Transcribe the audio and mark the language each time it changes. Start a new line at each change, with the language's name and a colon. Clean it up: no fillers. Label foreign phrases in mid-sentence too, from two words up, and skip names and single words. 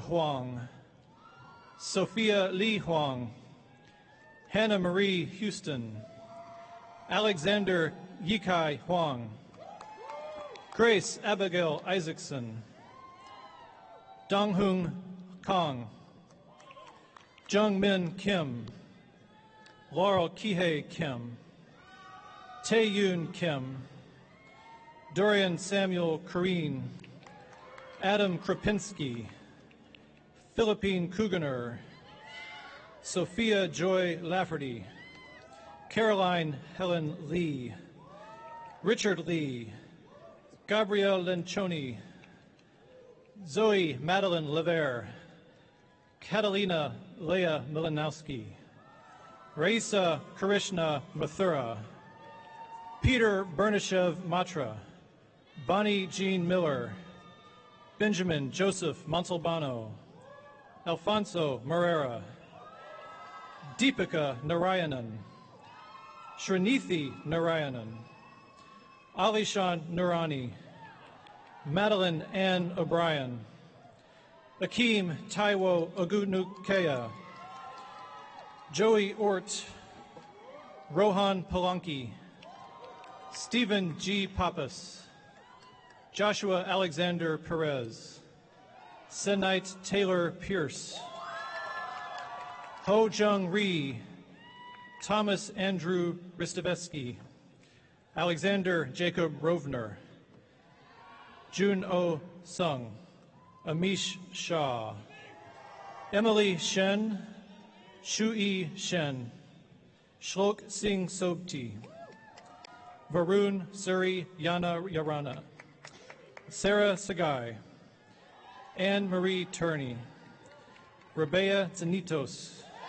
English: Huang, Sophia Li Huang, Hannah Marie Houston, Alexander Yikai Huang, Grace Abigail Isaacson, Donghung Kong, Jungmin Kim, Laurel Kihei Kim, Tae-Yoon Kim, Dorian Samuel Kareen, Adam Krapinski, Philippine Kuganer, Sophia Joy Lafferty, Caroline Helen Lee, Richard Lee, Gabrielle Lencioni, Zoe Madeline Lever, Catalina Leah Milanowski, Raisa Krishna Mathura, Peter Bernashev Matra, Bonnie Jean Miller, Benjamin Joseph Montalbano, Alfonso Morera, Deepika Narayanan, Srinithi Narayanan, Alishan Nurani, Madeline Ann O'Brien, Akeem Taiwo Ogunukea, Joey Ort, Rohan Palanki, Stephen G. Pappas, Joshua Alexander Perez, Senite Taylor Pierce, Ho Jung Ree, Thomas Andrew Ristavetsky, Alexander Jacob Rovner, Jun O Sung, Amish Shah, Emily Shen, Shui Shen, Shlok Singh Sobti, Varun Suri Yana Yarana, Sarah Sagai, Anne Marie Turney, Rabea Zanitos,